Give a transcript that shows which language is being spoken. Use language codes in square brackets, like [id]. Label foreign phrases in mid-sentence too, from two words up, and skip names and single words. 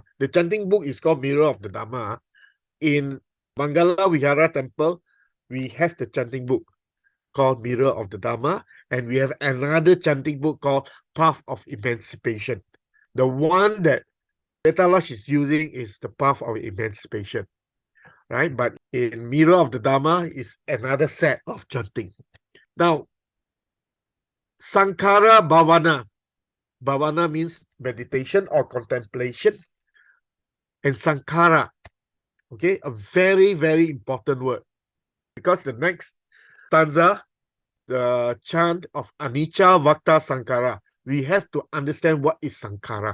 [en] The chanting book is called Mirror of the Dhamma. In Mangala Vihara Temple, we have the chanting book called Mirror of the Dhamma, and we have another chanting book called Path of Emancipation. The one that Petalash is using is the Path of Emancipation, right? But in Mirror of the Dhamma is another set of chanting. Now, [pi] saṅkhārā bhavana. [en] Bhavana means meditation or contemplation. And saṅkhārā, okay, a very, very important word. Because the next stanza, the chant of [pi] Anicca, Vata, Saṅkhārā, [en] we have to understand what is saṅkhārā.